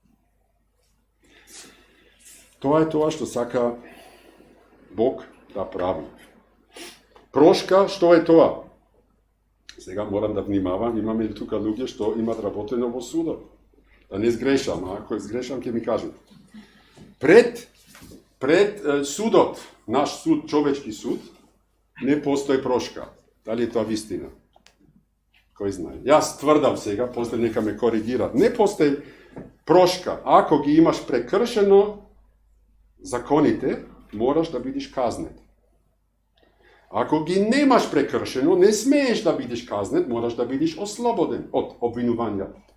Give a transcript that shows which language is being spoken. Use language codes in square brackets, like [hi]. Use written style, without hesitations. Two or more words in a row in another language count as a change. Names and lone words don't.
[mk] Тоа е тоа што сака Бог да прави. Прошка, што е тоа? Сега морам да внимавам, имаме тука луѓе што имат работено во судот. Да не сгрешам, а ако сгрешам ќе ми кажат. Пред Пред судот, наш суд, човечки суд, не постои pрошка. Дали е тоа вистина? Кој знае? Јас тврдам сега, после нека ме коригират. Не постои прошка. Ако ги имаш прекршено законите, мораш да бидеш казнет. Ако ги немаш прекршено, не смееш да бидеш казнет, мораш да бидеш ослободен од обвинувањето.